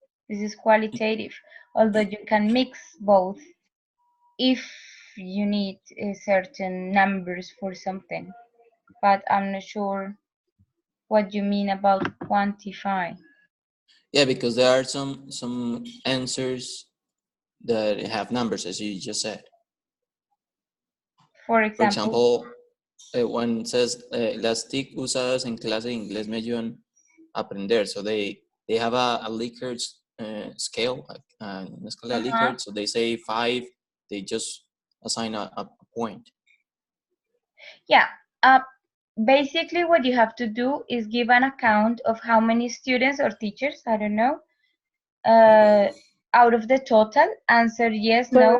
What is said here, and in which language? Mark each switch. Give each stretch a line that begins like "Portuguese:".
English: This is qualitative, although you can mix both if you need certain numbers for something. But I'm not sure what you mean about quantify. Yeah, because there are some answers that have numbers, as you just said. For For example, one says,
Spanish: las TIC usadas en clase de inglés me ayudan a aprender.
English: So they have a Likert scale,
Spanish: una escala de Likert.
English: So they say 5, they just assign a point. yeah. Basically, what you have to do is give an account of how many students or teachers, I don't know, out of the total answer yes, no,